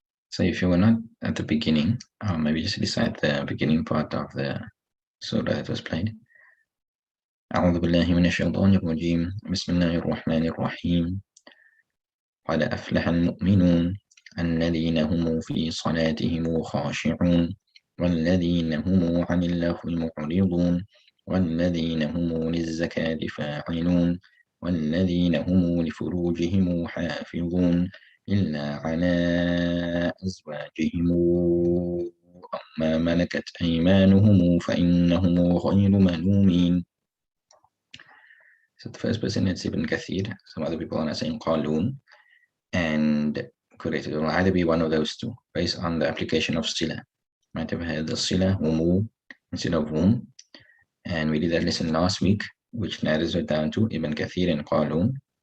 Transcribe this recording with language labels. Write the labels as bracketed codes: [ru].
[en] So if you were not at the beginning, maybe just recite the beginning part of the surah that was played. [ar] أعوذ بالله من الشيطان الرجيم بسم الله الرحمن الرحيم قد أفلح المؤمنون الذين هم في صلاتهم خاشعون والذين هم عن اللغو معرضون والذين هم للزكاة فاعلون والذين هم لفروجهم حافظون إلا على أزواجهم أو ما ملكت أيمانهم فإنهم غير ملومين. [en] So the first person is Ibn Kathir. Some other people are saying Qalun, and correct, it will either be one of those two based on the application of Sila. Might have had the Sila Umu instead of Wum, and we did that lesson last week, which narrows it down to Ibn Kathir and Qalun.